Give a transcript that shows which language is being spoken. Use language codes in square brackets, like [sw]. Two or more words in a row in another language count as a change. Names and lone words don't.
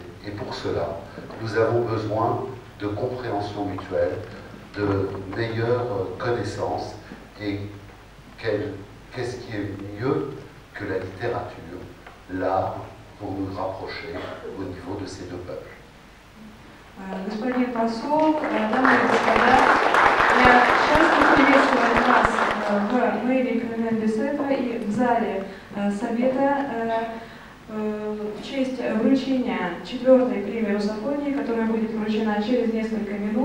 [fr] Et pour cela, nous avons besoin de compréhension mutuelle, de meilleures connaissances. Et qu'est-ce qui est mieux que la littérature, l'art, pour nous rapprocher au niveau de ces deux peuples. [ru] Господин посол, дамы и господа, я счастлив приветствовать вас в мэрии Кремля-Бicêtre и в зале Совета в честь вручения 4-й премии «Русофонии», которая которая будет вручена через несколько минут.